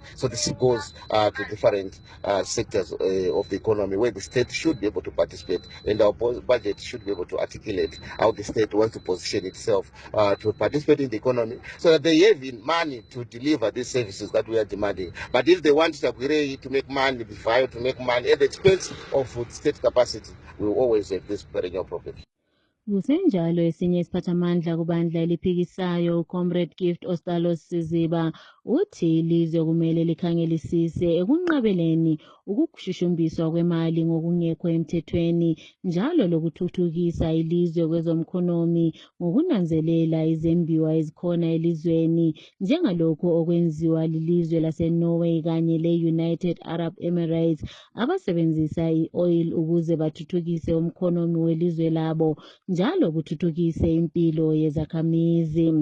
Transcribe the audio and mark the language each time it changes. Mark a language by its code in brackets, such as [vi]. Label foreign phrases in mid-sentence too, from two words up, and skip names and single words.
[en] So this goes to different sectors of the economy where the state should be able to participate, and our budget should be able to articulate how the state wants to position itself to participate in the economy so that they have money to deliver these services that we are demanding. But if they want to make money, to make money at the expense of state capacity, we will always have this perennial problem. [nd] Kusenjalo esinye isiphathamandla kubandla eliphikisayo uComrade Gift Ostalos Siziba uthi ilizwe kumele likhangelisise ekunqabeleni ukushushumbiswa kwemali ngokungekho emthethweni njalo lokuthuthukisa ilizwe kwezomkhonomi ngokunanzelela izembiwa ezikhona elizweni njengalokho okwenziwa lilizwe laseNorway kanye le-United Arab Emirates abasebenzisa i-oil ukuze bathuthukise umkhonomi welizwe labo njalo kuthuthukise impilo yezakhamizi.